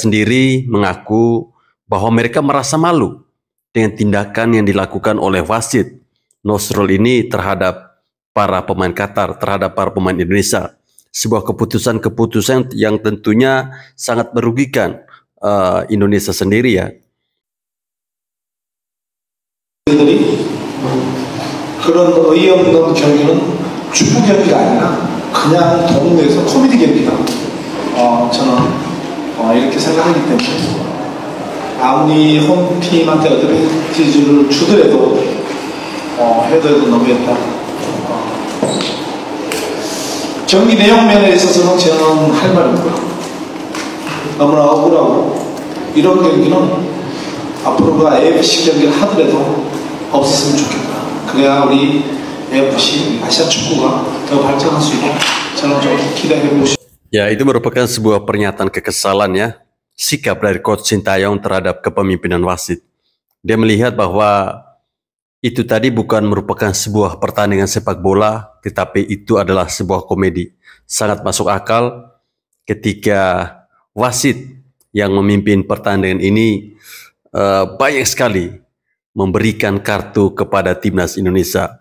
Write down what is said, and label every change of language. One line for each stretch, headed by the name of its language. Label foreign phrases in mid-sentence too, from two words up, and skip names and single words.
Indonesian: Mereka sendiri mengaku bahwa mereka merasa malu dengan tindakan yang dilakukan oleh wasit Nosrul ini terhadap para pemain Qatar, terhadap para pemain Indonesia. Sebuah keputusan yang tentunya sangat merugikan Indonesia sendiri ya.
Korean: 그런 의의 없는 경기는 축구 경기가 아니라 그냥 동호회에서 코미디 경기다. 저는 이렇게 생각하기 때문에 아무리 홈팀한테 어드밴티지를 주더라도 해도 너무했다. 경기 내용 면에 있어서는 저는 할 말이 없고요. 너무나 억울하고 이런 경기는 앞으로가 AFC 경기를 하더라도 없었으면 좋겠다. 그래야 우리 AFC 아시아 축구가 더 발전할 수 있고 저는 좀 기대해보고 싶습니다.
Indonesian: Ya, itu merupakan sebuah pernyataan kekesalan ya, sikap dari Coach Sintayong terhadap kepemimpinan wasit. Dia melihat bahwa itu tadi bukan merupakan sebuah pertandingan sepak bola, tetapi itu adalah sebuah komedi. Sangat masuk akal ketika wasit yang memimpin pertandingan ini banyak sekali memberikan kartu kepada timnas Indonesia.